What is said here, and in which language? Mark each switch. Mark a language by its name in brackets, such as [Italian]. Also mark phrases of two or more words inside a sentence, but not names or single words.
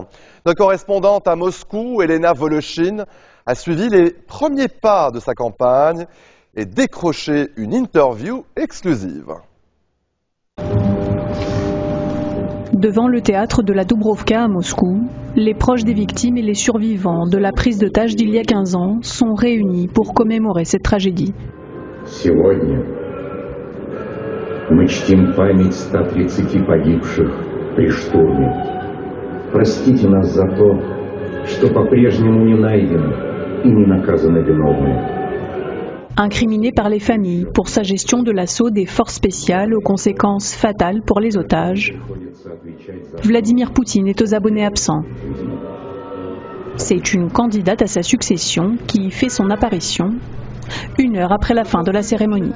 [French] Notre correspondante à Moscou, Elena Voloshin, a suivi les premiers pas de sa campagne et décroché une interview exclusive. Devant le théâtre de la Dubrovka à Moscou, les proches des victimes et les survivants de la prise d'otage d'il y a 15 ans sont réunis pour commémorer cette tragédie. [Russian] Сегодня мы чтим память 130 погибших при штурме. Простите нас за то, что по-прежнему не найдены и не наказаны виновные. [French] Incriminé par les familles pour sa gestion de l'assaut des forces spéciales aux conséquences fatales pour les otages, Vladimir Poutine est aux abonnés absents. C'est une candidate à sa succession qui fait son apparition 1 heure après la fin de la cérémonie.